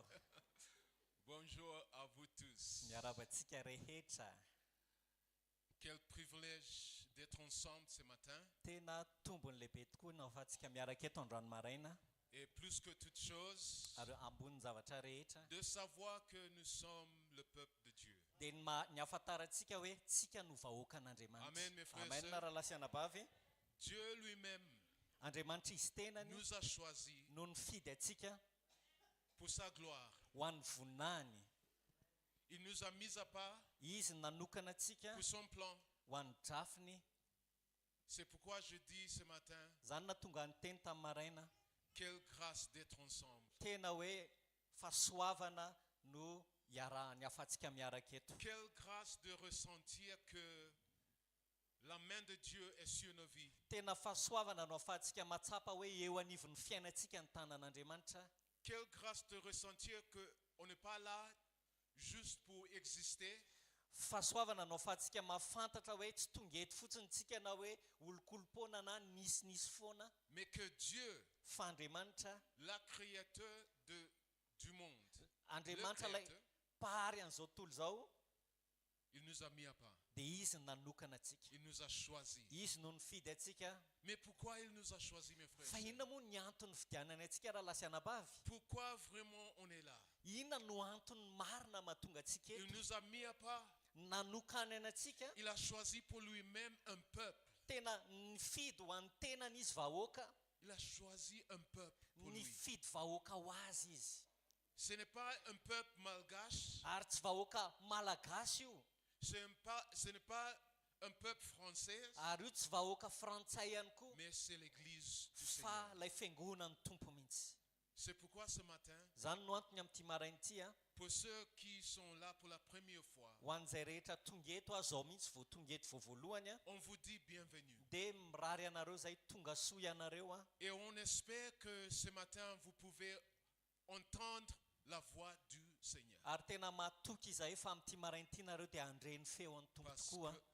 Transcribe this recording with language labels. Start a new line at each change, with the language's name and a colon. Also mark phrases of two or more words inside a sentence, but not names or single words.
French: Bonjour à vous tous.
Malagasy: Miarabatsika rehetra.
French: Quel privilège d'être ensemble ce matin.
Malagasy: Tena tombony lehibe tokoa no ahafahantsika miaraka eto androany maraina.
French: Et plus que toute chose,
Malagasy: Ary ambony zavatra rehetra.
French: de savoir que nous sommes le peuple de Dieu.
Malagasy: Dia ny ahafantarantsika hoe tsika no vahoakan'Andriamanitra.
French: Amen, mes frères et
Malagasy: Amen,
French: sœurs.
Malagasy: raha lasianabavy.
French: Dieu lui-même
Malagasy: Andriamanitra izy tenany
French: nous a choisis
Malagasy: no nifidy atsika
French: pour sa gloire.
Malagasy: ho an'ny voninahiny.
French: Il nous a mis à part
Malagasy: Izy nanokana atsika
French: pour son plan.
Malagasy: ho an'ny drafiny.
French: C'est pourquoi je dis ce matin,
Malagasy: Zany natonga ny teny tamin'ny maraina.
French: quelle grâce d'être ensemble.
Malagasy: Tena hoe fahasoavana no ny ahafahantsika miaraka eto.
French: Quelle grâce de ressentir que la main de Dieu est sur nos vies.
Malagasy: Tena fahasoavana no ahafahantsika matsapa hoe eo anivon'ny fiainantsika ny tanan'Andriamanitra.
French: Quelle grâce de ressentir qu'on n'est pas là juste pour exister,
Malagasy: Fahasoavana no ahafahantsika mahafantatra hoe tsy tonga eto fotsiny tsika na hoe olokolopona na nisy foana.
French: mais que Dieu,
Malagasy: Fa Andriamanitra,
French: la créateur du monde,
Malagasy: Andriamanitra
French: le
Malagasy: ilay
French: créateur,
Malagasy: pahary an'izao tontolo izao,
French: il nous a mis à part.
Malagasy: dia izy no nanokana atsika.
French: Il nous a choisis.
Malagasy: Izy no nifidy atsika.
French: Mais pourquoi il nous a choisis, mes frères?
Malagasy: Fa inona moa ny antony fidianany atsika raha lasianabavy?
French: Pourquoi vraiment on est là?
Malagasy: Inona no antony marina mahatonga atsika
French: Il
Malagasy: eto?
French: nous a mis à part.
Malagasy: Nanokany anatsika.
French: Il a choisi pour lui-même un peuple.
Malagasy: Tena nifidy ho an'ny tenany izy vahoaka.
French: Il a choisi un peuple pour lui.
Malagasy: Nifidy vahoaka ho azy izy.
French: Ce n'est pas un peuple malgache.
Malagasy: Ary tsy vahoaka malagasy io.
French: Ce n'est pas un peuple français,
Malagasy: ary io tsy vahoaka frantsay ihany koa
French: mais c'est l'église du
Malagasy: fa
French: Seigneur.
Malagasy: ilay fiangonan'ny tompo mihitsy.
French: C'est pourquoi ce matin,
Malagasy: Zany no antony amin'ny ity marain'ity a,
French: pour ceux qui sont là pour la première fois,
Malagasy: ho an'izay rehetra tonga eto a zao mihitsy vao tonga eto vao voalohany a,
French: on vous dit bienvenue.
Malagasy: dia mirary anareo zay tonga soa ianareo a.
French: Et on espère que ce matin, vous pouvez entendre la voix du Seigneur.
Malagasy: Ary tena matoky izahay fa amin'ity marain'ity nareo dia handreny feo an'ny tompo tokoa a,